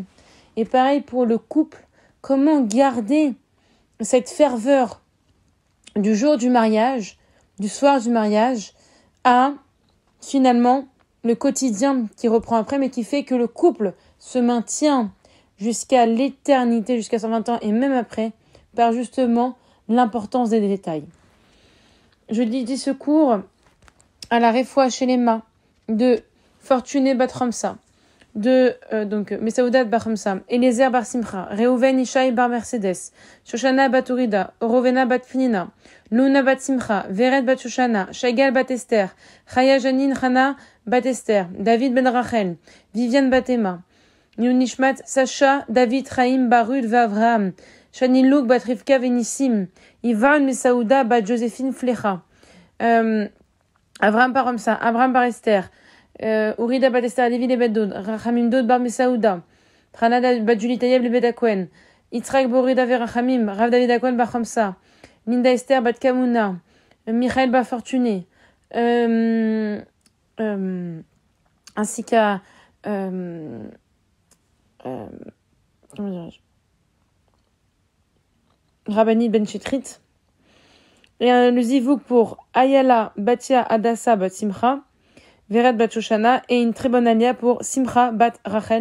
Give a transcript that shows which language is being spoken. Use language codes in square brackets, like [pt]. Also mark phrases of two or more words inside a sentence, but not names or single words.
[fr] Et pareil pour le couple, comment garder cette ferveur du jour du mariage, du soir du mariage, à finalement le quotidien qui reprend après, mais qui fait que le couple se maintient jusqu'à l'éternité, jusqu'à 120 ans et même après, par justement l'importance des détails. Je dis ce cours à la [he] Refoua Shelema [fr] de Fortuné Bat Ramsa, de Mesaoudat Bar Ramsa, Eliezer Bar Simcha, Reuven Ishaï Bar Mercedes, Shoshana Bat Urida, Rovena Bat Finina, Luna Bat Simcha, Vered Bat Shoshana, Shagal Bat Esther, Chaya Janine Hana Bat Esther, David Ben Rachel, Viviane Batema, Nishmat Sacha, David Chaim Barud Vavraham, Shani Louk Bat Rivka Venissim, Ivan Mesaouda Bat Joséphine Flecha, Avraham Paromsa, Abraham Bar Esther, Urida Bat Esther, Levi Lebet Dod, Rachamim Dod Bar Mesaouda, Tranada Bat Julie Tayeb Lebet Akwen, Yitzhak Borida Verachamim, Rav David Akwen Bar Chamsa, Linda Esther Bat Kamuna, Michael Bar Fortuné, ainsi qu'à comment dirais-je, Rabbanit Ben Chetrit, et le zivouk pour Ayala Batia Adassa Bat Simcha, Vered Bat Shoshana, et une très bonne alia pour Simcha Bat Rachel.